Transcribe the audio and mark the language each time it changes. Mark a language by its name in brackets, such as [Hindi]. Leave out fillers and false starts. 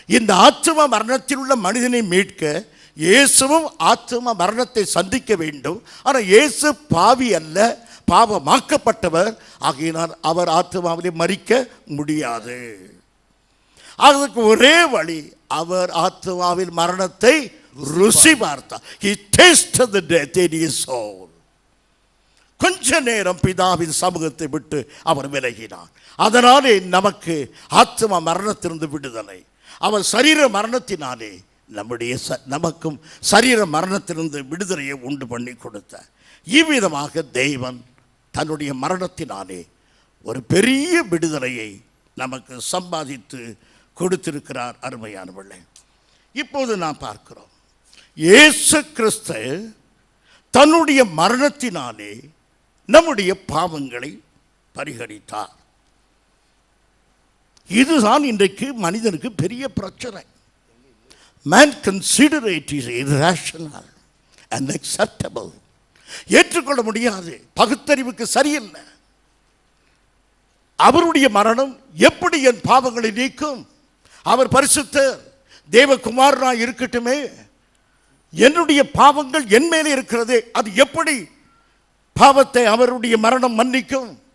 [Tamil] இந்த ஆத்ம மரணத்தில் உள்ள மனிதனை மீட்க இயேசுவும் ஆத்ம மரணத்தை சந்திக்க வேண்டும். ஆனால் இயேசு பாவி அல்ல, பாவமாக்கப்பட்டவர். ஆகையினால் அவர் ஆத்மாவிலே மரிக்க முடியாது. அதற்கு ஒரே வழி, அவர் ஆத்மாவில் மரணத்தை ருசி பார்த்தார். [English] He tasted the death in his soul. [Tamil] கொஞ்ச நேரம் பிதாவின் சமூகத்தை விட்டு அவர் விலகினார். அதனாலே நமக்கு ஆத்ம மரணத்திலிருந்து விடுதலை. அவர் சரீர மரணத்தினாலே நமக்கும் சரீர மரணத்திலிருந்து விடுதலையை உண்டு பண்ணி கொடுத்தார். இவ்விதமாக தேவன் தன்னுடைய மரணத்தினாலே ஒரு பெரிய விடுதலையை நமக்கு சம்பாதித்து கொடுத்திருக்கிறார். அருமையானவர்களே, இப்போது நாம் பார்க்கிறோம், இயேசு கிறிஸ்து தன்னுடைய மரணத்தினாலே நம்முடைய பாவங்களை பரிகரித்தார். இதுதான் இன்றைக்கு மனிதனுக்கு பெரிய பிரச்சனை. [English] man consider it is irrational and acceptable. [Tamil] ஏற்றுக்கொள்ள முடியாது, பகுத்தறிவுக்கு சரியில்லை. அவருடைய மரணம் எப்படி என் பாவங்களை நீக்கும்? அவர் பரிசுத்தர், தேவகுமாரனாய் இருக்கட்டுமே, என்னுடைய பாவங்கள் என் மேலே இருக்கிறதே, அது எப்படி பாவத்தை அவருடைய மரணம் மன்னிக்கும்?